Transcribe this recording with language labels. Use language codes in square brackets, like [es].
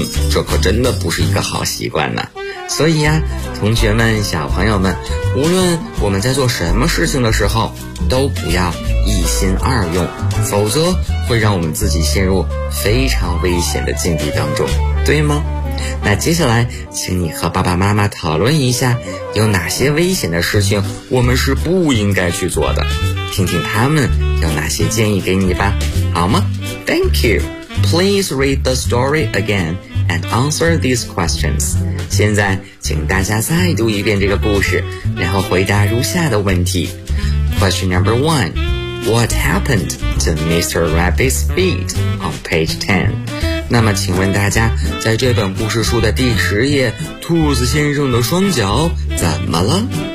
[zh] 这可真的不是一个好习惯呢。所以啊，同学们、小朋友们，无论我们在做什么事情的时候，都不要一心二用，否则会让我们自己陷入非常危险的境地当中，对吗？那接下来请你和爸爸妈妈讨论一下，有哪些危险的事情我们是不应该去做的，听听他们有哪些建议给你吧，好吗？ [en] Thank you. Please read the story again and answer these questions. [zh] 现在请大家再读一遍这个故事，然后回答如下的问题。 [en] Question number one. What happened to Mr. Rabbit's feet on page 10? [zh] 那么请问大家，在这本故事书的第十页，兔子先生的双脚怎么了？